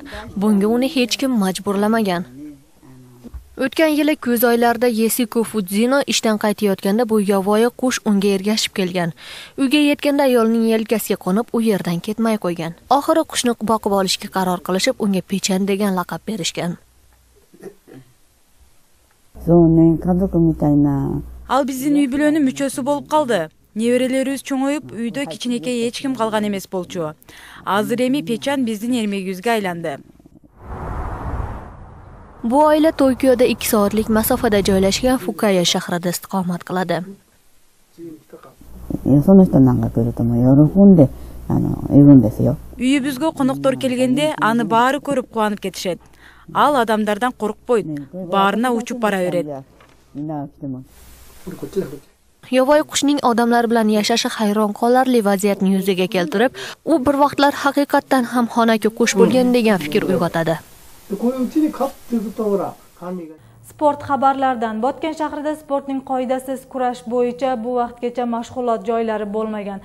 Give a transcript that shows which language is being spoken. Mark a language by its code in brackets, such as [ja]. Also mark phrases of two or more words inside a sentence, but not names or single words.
[uz] Bunga uni hech kim majburlamagan. O'tgan yili kuz oylarida Yesiko Fudzino ishdan qaytayotganda bu yovvoyi qush unga ergashib kelgan. Uyga yetganda ayolning yelkasiga qo'nib, u yerdan ketmay qo'ygan. Oxiri qushni boqib olishga qaror qilishib, unga Pechan degan laqab berishgan. [ky] Ал биздин үй бүлөнүн мүчөсү болуп калды. Неберелерибиз чоңоюп, үйдө кичинекей эч ким калган эмес болчу. Азыр эми Пechan биздин эрмегибизге айланды. [uz] Bu oila Tokioda 2 soatlik masofada joylashgan Fukaya shahrida istiqomat qiladi. [ky] Үйүбүзгө коноктор келгенде аны баары көрүп кубанып кетишет. Ал адамдардан коркпойт, баарына учуп бара берет. [uz] Yovvoyi qushning odamlar bilan yashashi hayron qolarli vaziyatni yuzaga keltirib, u bir vaqtlar haqiqatdan ham xonaki qush bo'lgan degan fikr uyg'otadi. Sport xabarlaridan Botken shahrida sportning qoidasiz kurash bo'yicha bu vaqtgacha mashg'ulot joylari bo'lmagan.